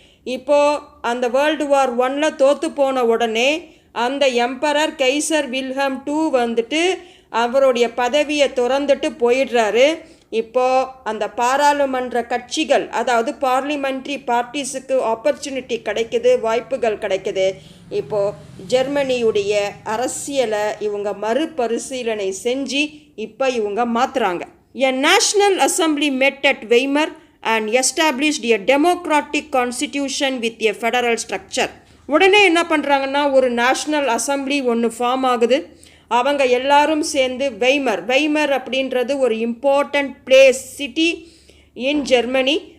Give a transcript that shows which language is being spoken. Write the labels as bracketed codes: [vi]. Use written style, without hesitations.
[ta] இப்போது அந்த world war 1ல் தோற்று போன உடனே அந்த எம்பரர் கெய்சர் வில்ஹெம் II வந்துட்டு அவருடைய பதவியை துறந்துட்டு போயிடுறாரு. இப்போது அந்த பாராளுமன்ற கட்சிகள், அதாவது பார்லிமெண்ட்ரி பார்ட்டிஸுக்கு ஆப்பர்ச்சுனிட்டி கிடைக்குது, வாய்ப்புகள் கிடைக்குது. இப்போது ஜெர்மனியுடைய அரசியலை இவங்க மறுபரிசீலனை செஞ்சு இப்போ இவங்க மாற்றுறாங்க. [en] A national assembly met at Weimar and established a democratic constitution with a federal structure. [ta] உடனே என்ன பண்ணுறாங்கன்னா ஒரு நேஷ்னல் அசம்பிளி ஒன்று ஃபார்ம் ஆகுது. அவங்க எல்லாரும் சேர்ந்து வெய்மர் அப்படின்றது ஒரு important place, [en] City in Germany.